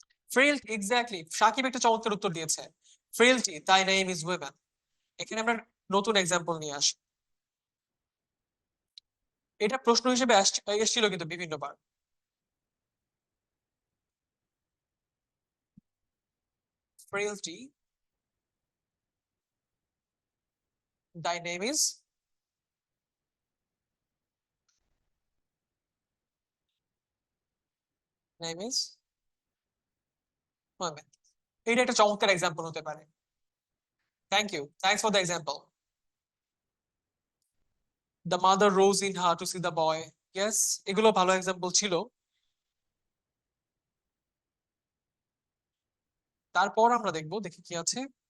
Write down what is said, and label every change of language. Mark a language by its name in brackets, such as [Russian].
[Bangla] Frailty, exactly, Shakib একটা চমৎকার উত্তর দিয়েছে। ফ্রেইলটি, [English] Thy name is women. [Bangla] এখানে আমরা নতুন এক্সাম্পল নিয়ে আসি। এটা প্রশ্ন হিসেবে এসেছিল কিন্তু বিভিন্নবার। [English] Frailty, thy name is women। [Bangla] এটা একটা চমৎকার এক্সাম্পল হতে পারে। [English] Thank you, thanks for the example. The mother rose in her to see the boy, yes, [Bangla] এগুলো ভালো এক্সাম্পল ছিল। তারপর আমরা দেখবো, দেখি কি আছে।